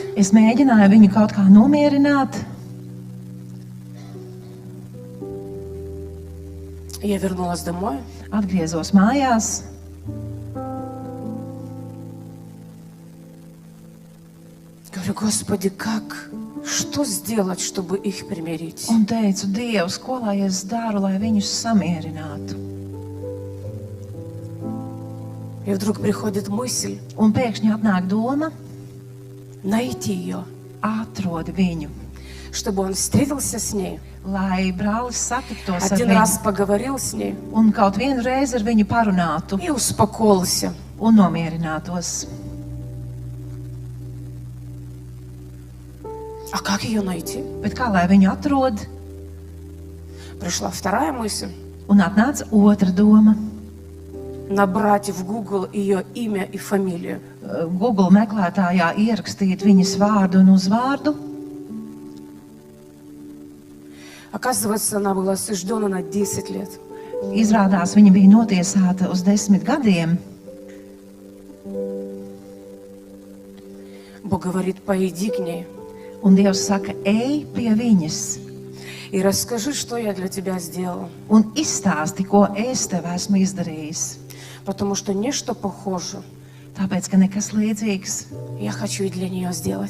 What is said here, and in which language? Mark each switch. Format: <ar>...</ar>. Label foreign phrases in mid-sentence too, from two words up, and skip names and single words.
<lv>Es mēģināju viņu kaut kā nomierināt.</lv> <ru>Я вернулась домой.</ru> <lv>Atgriezos mājās.</lv> <ru>Говорю, Господи, что сделать, чтобы их примирить?</ru> <lv>Un teicu, Dievs, ko lai es daru, lai viņus samierinātu?</lv> <ru>И вдруг приходит мысль</ru> <lv>Un pēkšņi atnāk doma,</lv> <ru>найти ее,</ru> <lv>atrod viņu,</lv> <ru>чтобы он встретился с ней,</ru> <lv>lai brālis satiktos ar</lv> <ru>один</ru> <lv>viņu</lv> <ru>раз поговорил с ней</ru> <lv>un kaut vienu reizi ar viņu parunātu</lv> <ru>и успокоился.</ru> <lv>un nomierinātos.</lv> <ru>А как ее найти?</ru> <lv>Bet kā lai viņu atrod?</lv> <ru>Пришла вторая мысль.</ru> <lv>Un atnāca otra doma.</lv> <ru>Набрать в Google ее имя и фамилию.</ru> <lv>Google meklētājā ierakstīt viņas vārdu un uzvārdu.</lv> <ru>Оказывается, она была осуждена на 10 лет.</ru> <lv>Izrādās, viņa bija notiesāta uz 10 gadiem.</lv> <ru>Бог говорит, пойди к ней</ru> <lv>Un Dievs saka, ej pie viņas</lv> <ru>и расскажи, что я для тебя сделала.</ru> <lv>un izstāsti, ko es tev esmu izdarījis.</lv> <ru>Потому что нечто похоже</ru> <lv>Tāpēc, ka nekas līdzīgs</lv> <ru>я хочу и для нее сделать.</ru>